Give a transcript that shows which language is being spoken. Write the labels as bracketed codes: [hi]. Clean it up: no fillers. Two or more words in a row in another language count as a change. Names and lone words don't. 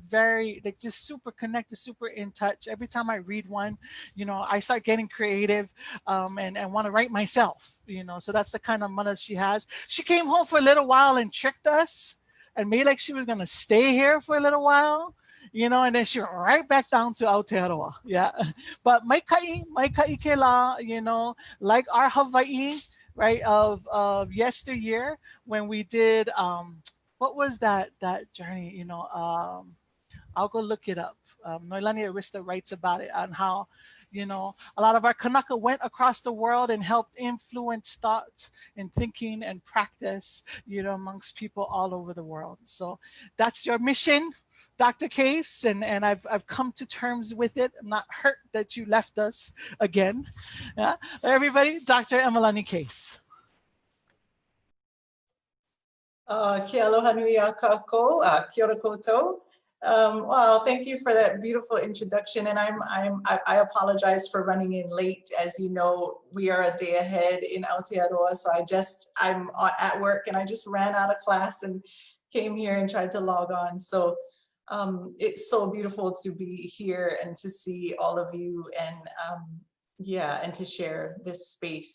[en] Very, like, just super connected, super in touch. Every time I read one, you know, I start getting creative and want to write myself, you know. So that's the kind of mother she has. She came home for a little while and tricked us and made like she was going to stay here for a little while, you know, and then she went right back down to Aotearoa. Yeah. [haw] But mai kai ke la, [en] you know, like our Hawaii, right, of yesteryear when we did, what was that journey, you know, I'll go look it up. Noelani Arista writes about it on how, you know, a lot of our Kanaka went across the world and helped influence thoughts and thinking and practice, you know, amongst people all over the world. So that's your mission, Dr. Case, and I've come to terms with it. I'm not hurt that you left us again. Yeah, everybody, Dr. Emalani Case. [haw] Ke aloha nui a kākou, [mi] kia ora koutou. [en] Wow, thank you for that beautiful introduction. And I apologize for running in late. As you know, we are a day ahead in Aotearoa, so I'm at work and I just ran out of class and came here and tried to log on. So it's so beautiful to be here and to see all of you and yeah, and to share this space.